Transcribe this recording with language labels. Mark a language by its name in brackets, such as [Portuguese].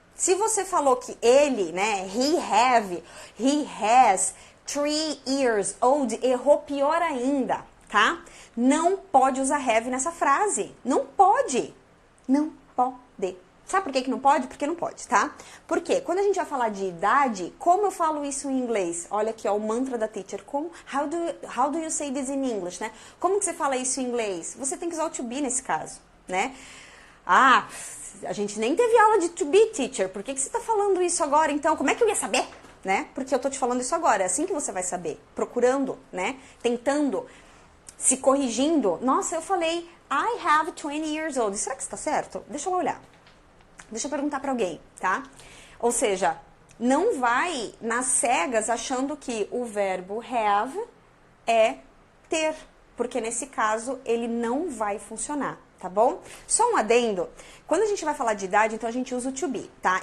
[Portuguese] Se você falou que ele, né, [English] he has 3 years old, [Portuguese] errou pior ainda, tá? Não pode usar have nessa frase. Não pode. Não pode. Sabe por que não pode? Porque não pode, tá? Por quê? Quando a gente vai falar de idade, como eu falo isso em inglês? Olha aqui, ó, o mantra da teacher. [English] How do you say this in English, né? [Portuguese] Como que você fala isso em inglês? Você tem que usar o to be nesse caso, né? Ah, a gente nem teve aula de to be, teacher. Por que você tá falando isso agora, então? Como é que eu ia saber, né? Porque eu tô te falando isso agora. É assim que você vai saber. Procurando, né? Tentando, se corrigindo. Nossa, eu falei, [English] I have 20 years old. [Portuguese] Será que isso tá certo? Deixa eu olhar. Deixa eu perguntar para alguém, tá? Ou seja, não vai nas cegas achando que o verbo have é ter, porque nesse caso ele não vai funcionar, tá bom? Só um adendo, quando a gente vai falar de idade, então a gente usa o to be, tá?